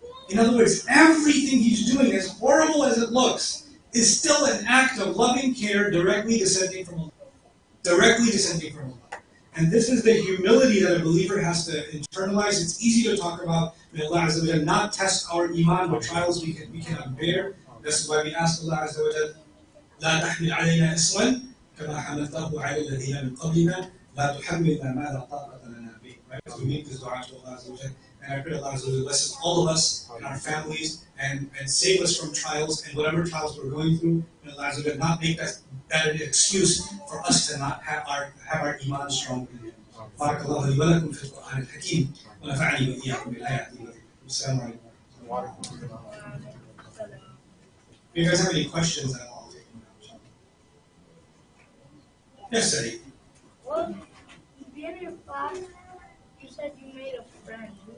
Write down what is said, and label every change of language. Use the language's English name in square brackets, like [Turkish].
[English] In other words, everything he's doing, as horrible as it looks, is still an act of loving care directly descending from Allah. Directly descending from Allah. And this is the humility that a believer has to internalize. It's easy to talk about. May Allah Azza wa Jal not test our iman with trials we cannot bear. This is why we ask Allah Azza wa Jal, [Arabic] لا تحمل علينا إصرا كما حملته على الذين من قبلنا لا تحملنا ما لا طاقة لنا به. [English] Right? So we make this dua to Allah Azza wa Jal. And I pray Allah Azza wa Jal blesses all of us and our families and save us from trials and whatever trials we're going through. May Allah Azza wa Jal not make that an excuse for us to not have our iman strong in Him. [Arabic] بارك الله لي ولكم في القرآن الحكيم ونفعني وإياكم بالآيات التي والسلام عليكم. [English] If you guys have any questions at all, take them now. Yes, Eddie. Well, at the beginning of class, you said you made a friend.